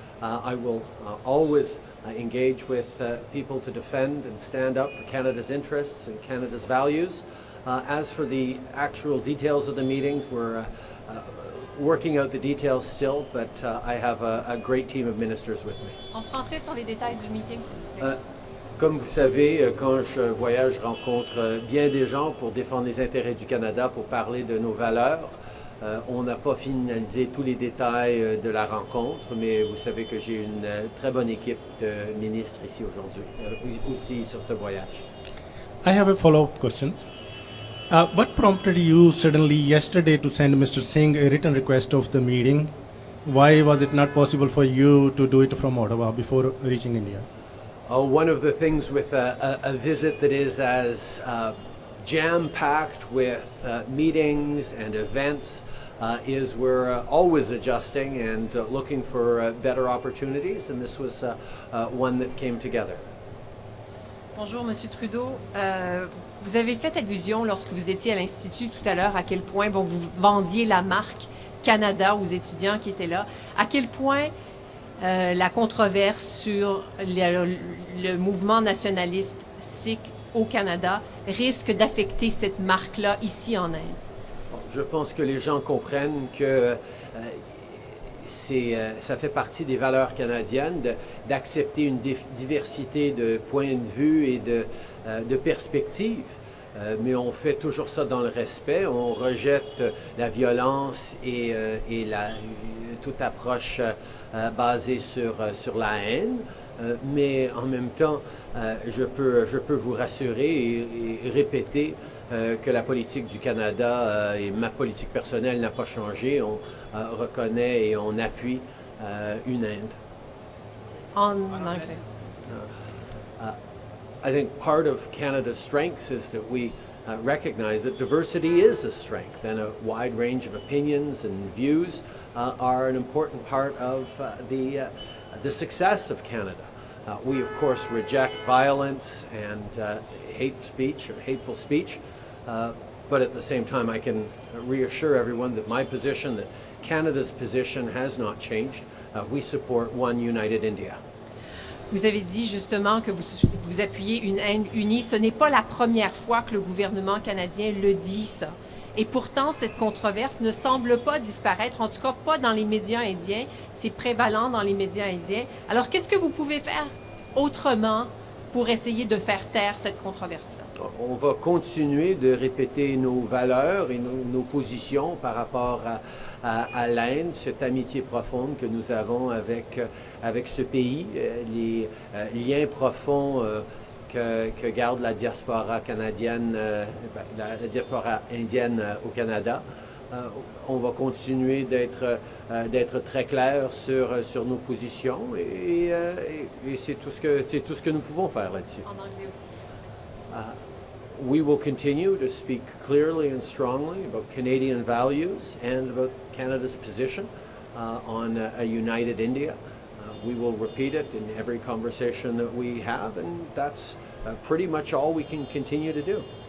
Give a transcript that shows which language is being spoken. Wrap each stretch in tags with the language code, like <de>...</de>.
<en>I will always engage with people to defend and stand up for Canada's interests and Canada's values. As for the actual details of the meetings, we're working out the details still, but I have a great team of ministers with me.</en> <fr>En français, sur les détails du meeting, s'il vous plaît. Comme vous savez, quand je voyage, je rencontre bien des gens pour défendre les intérêts du Canada, pour parler de nos valeurs. On n'a pas finalisé tous les détails de la rencontre, mais vous savez que j'ai une très bonne équipe de ministres ici aujourd'hui, aussi sur ce voyage.</fr> <en>I have a follow-up question. What prompted you suddenly yesterday to send Mr. Singh a written request of the meeting? Why was it not possible for you to do it from Ottawa before reaching India? One of the things with a visit that is as jam-packed with meetings and events is we're always adjusting and looking for better opportunities, and this was one that came together.</en> <fr>Bonjour, Monsieur Trudeau. Vous avez fait allusion lorsque vous étiez à l'Institut tout à l'heure à quel point vous vendiez la marque Canada aux étudiants qui étaient là. À quel point la controverse sur le mouvement nationaliste Sikh au Canada risque d'affecter cette marque-là ici en Inde? Je pense que les gens comprennent que ça fait partie des valeurs canadiennes d'accepter une diversité de points de vue et de perspectives. Mais on fait toujours ça dans le respect. On rejette la violence et toute approche basée sur la haine. Mais en même temps, je peux vous rassurer et répéter que la politique du Canada et ma politique personnelle n'a pas changé. On reconnaît et on appuie une Inde. En anglais.</fr> <en>I think part of Canada's strengths is that we recognize that diversity is a strength, and a wide range of opinions and views are an important part of the success of Canada. We, of course, reject violence and hate speech or hateful speech, but at the same time, I can reassure everyone that my position, that Canada's position has not changed. We support one united India.</en> <fr>Vous avez dit justement que vous appuyez une Inde unie. Ce n'est pas la première fois que le gouvernement canadien le dit, ça. Et pourtant, cette controverse ne semble pas disparaître, en tout cas pas dans les médias indiens. C'est prévalent dans les médias indiens. Alors, qu'est-ce que vous pouvez faire autrement pour essayer de faire taire cette controverse-là? On va continuer de répéter nos valeurs et nos positions par rapport à l'Inde, cette amitié profonde que nous avons avec ce pays, les liens profonds que garde la diaspora canadienne, la diaspora indienne au Canada. On va continuer d'être très clair sur nos positions et c'est tout ce que nous pouvons faire là-dessus. En anglais aussi.</fr> <en>We will continue to speak clearly and strongly about Canadian values and about Canada's position on a united India. We will repeat it in every conversation that we have, and that's pretty much all we can continue to do.</en>